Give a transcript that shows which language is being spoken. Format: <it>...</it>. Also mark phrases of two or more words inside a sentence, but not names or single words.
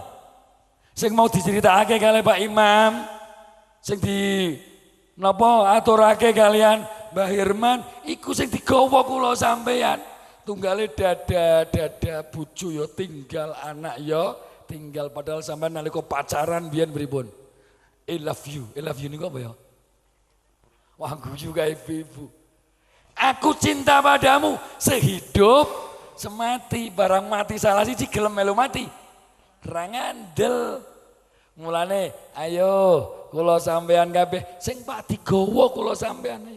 <jv>Sing mau diceritakake kali Pak Imam. Sing di napa aturake kalian Mbah Hirman iku sing digawa kula sampeyan. tunggale dada bojo ya tinggal, anak ya tinggal, padahal sampean nalika pacaran biyen pripun?</jv> <en>I love you</en> <jv>niku apa ya? Wah guyu kae ibu.</jv> <id>Aku cinta padamu sehidup semati,</id> <jv>barang mati salah siji gelem melu mati. Ra ngandel. Mulane ayo kula sampean kabeh sing pak digawa kula sampean ayo.</jv>